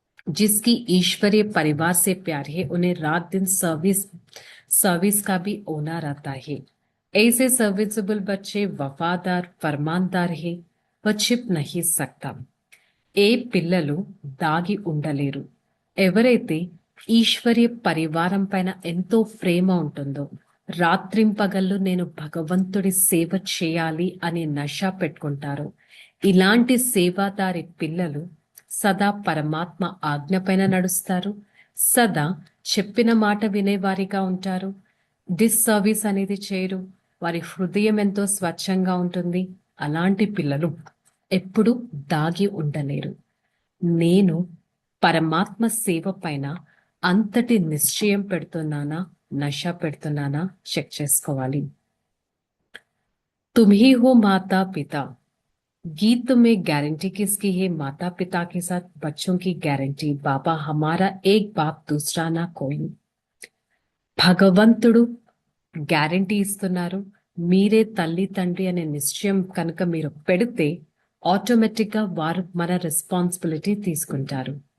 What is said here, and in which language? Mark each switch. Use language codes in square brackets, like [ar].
[hi] जिसकी ईश्वरीय परिवार से प्यार है उन्हें रात दिन सर्विस का भी होना रहता है। ऐसे सर्विसेबल बच्चे वफादार फरमानदार है, वह छिप नहीं सकता। [te] ఏ పిల్లలు దాగి ఉండలేరు. ఎవరైతే ఈశ్వరీయ పరివారం పైన ఎంతో ప్రేమ ఉంటుందో, రాత్రింపగళ్ళు నేను భగవంతుడి సేవ చేయాలి అనే నష పెట్టుకుంటారో, ఇలాంటి సేవాదారి పిల్లలు సదా పరమాత్మ ఆజ్ఞ పైన నడుస్తారు. సదా చెప్పిన మాట వినేవారిగా ఉంటారు. డిస్సర్వీస్ అనేది చేయరు. వారి హృదయం ఎంతో స్వచ్ఛంగా ఉంటుంది. అలాంటి పిల్లలు ఎప్పుడు దాగి ఉండలేరు. నేను పరమాత్మ సేవ పైన అంతటి నిశ్చయం పెడుతున్నానా, నష పెడుతున్నానా చెక్ చేసుకోవాలి. [hi] తుమ్హీ హో మాతా పితా. गीत में गारंटी किसकी है? माता पिता के साथ बच्चों की गारंटी। बाबा हमारा एक बाप दूसरा ना कोई। [te] భగవంతుడు గ్యారంటీ ఇస్తున్నారు. మీరే తల్లి తండ్రి అనే నిశ్చయం కనుక మీరు పెడితే ఆటోమేటిక్గా వారు మన రెస్పాన్సిబిలిటీ తీసుకుంటారు.